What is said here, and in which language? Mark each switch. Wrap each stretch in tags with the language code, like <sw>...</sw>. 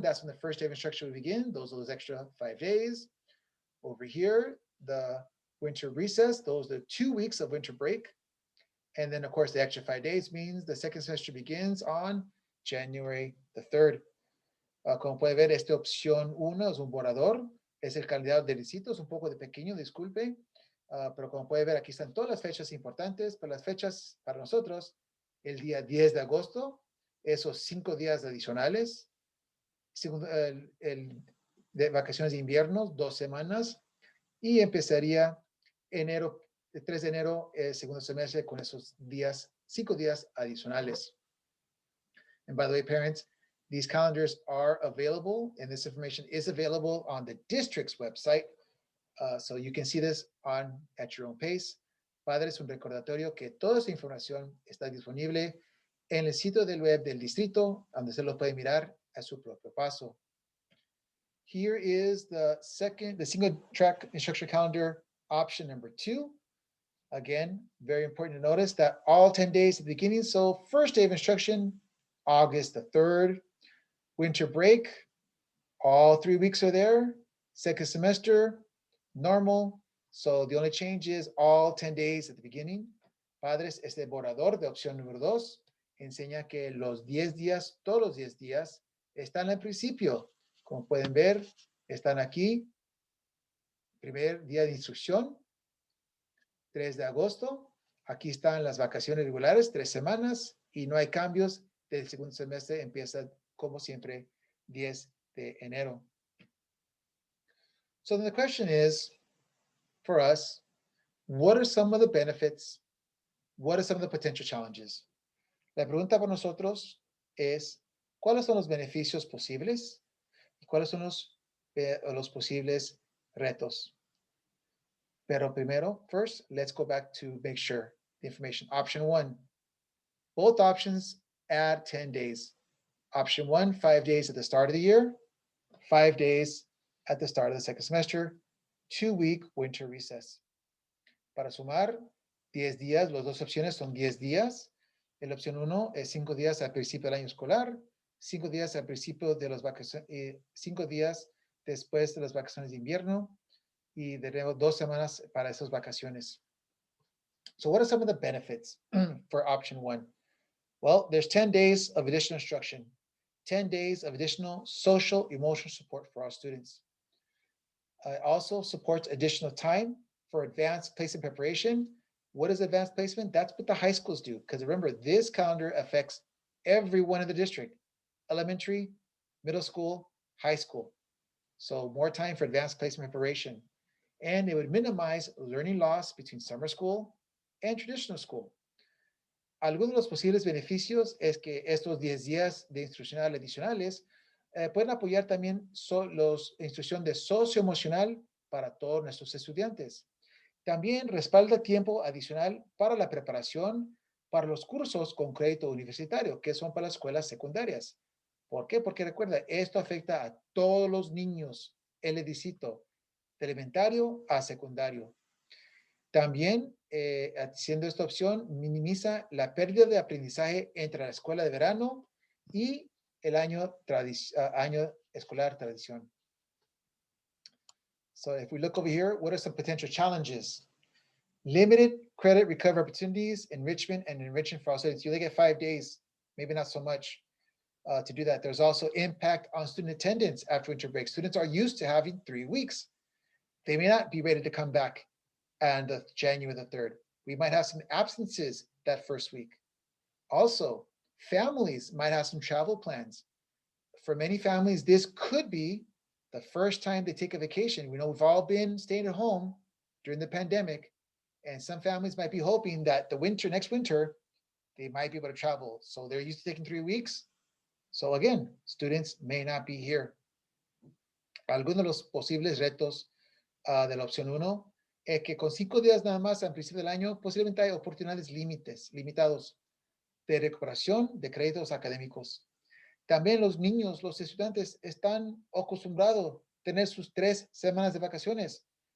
<en>That's when the first day of instruction will begin. Those are those extra 5 days. Over here, the winter recess, those are 2 weeks of winter break. And then, of course, the extra 5 days means the second semester begins on January the 3rd.</en> <es>Como puede ver, esta opción 1 es un borrador, es el calendario de requisitos, un poco de pequeño, disculpe, pero como puede ver, aquí están todas las fechas importantes, pero las fechas para nosotros, el día 10 de agosto, esos 5 días adicionales, de vacaciones de invierno, 2 semanas, y empezaría enero, el 3 de enero, segundo semestre, con esos días, 5 días adicionales.</es> <en>And by the way, parents, these calendars are available, and this information is available on the district's website. So you can see this at your own pace.</en> <es>Padres, un recordatorio que toda esa información está disponible en el sitio del web del distrito, donde se lo puede mirar a su propio paso.</es> <en>Here is the single track instruction calendar option number 2. Again, very important to notice that all 10 days at the beginning. So first day of instruction, August the 3rd. Winter break, all 3 weeks are there. Second semester, normal. So the only change is all 10 days at the beginning.</en> <es>Padres, este borrador de opción número 2 enseña que los 10 días, todos los 10 días, están al principio. Como pueden ver, están aquí. Primer día de instrucción, 3 de agosto. Aquí están las vacaciones regulares, 3 semanas, y no hay cambios. Del segundo semestre empieza, como siempre, 10 de enero.</es> <en>So then the question is, for us, what are some of the benefits? What are some of the potential challenges?</en> <es>La pregunta para nosotros es, ¿cuáles son los beneficios posibles? ¿Y cuáles son los posibles retos? Pero primero,</es> <en>first, let's go back to make sure the information. Option 1, both options add 10 days. Option 1, 5 days at the start of the year, 5 days at the start of the second semester, 2-week winter recess.</en> <es>Para sumar 10 días, las dos opciones son 10 días. La opción 1 es 5 días al principio del año escolar, 5 días al principio de las vacaciones, 5 días después de las vacaciones de invierno y de nuevo 2 semanas para esas vacaciones.</es> <en>So what are some of the benefits for option 1? Well, there's 10 days of additional instruction, 10 days of additional social, emotional support for our students. It also supports additional time for advanced placement preparation. What is advanced placement? That's what the high schools do. Because remember, this calendar affects everyone in the district, elementary, middle school, high school. So more time for advanced placement preparation. And it would minimize learning loss between summer school and traditional school.</en> <es>Algunos de los posibles beneficios es que estos 10 días de instrucción adicionales pueden apoyar también la instrucción de socioemocional para todos nuestros estudiantes. También respalda tiempo adicional para la preparación para los cursos con crédito universitario, que son para las escuelas secundarias. ¿Por qué? Porque recuerda, esto afecta a todos los niños, el edicito, de elementario a secundario. También, haciendo esta opción, minimiza la pérdida de aprendizaje entre la escuela de verano y el año escolar tradición.</es> <en>So if we look over here, what are some potential challenges? Limited credit recovery opportunities, enrichment, and enrichment for all students. You only get 5 days, maybe not so much to do that. There's also impact on student attendance after winter break. Students are used to having 3 weeks. They may not be ready to come back on the January the 3rd. We might have some absences that first week. Also, families might have some travel plans. For many families, this could be the first time they take a vacation. We know we've all been staying at home during the pandemic, and some families might be hoping that next winter, they might be able to travel. So they're used to taking 3 weeks. So again, students may not be here.</en> <es>Algunos de los posibles retos de la opción 1 es que con 5 días nada más al principio del año, posiblemente hay oportunidades limitados de recuperación de créditos académicos. También los niños, los estudiantes están acostumbrados a tener sus 3 semanas de vacaciones.</es>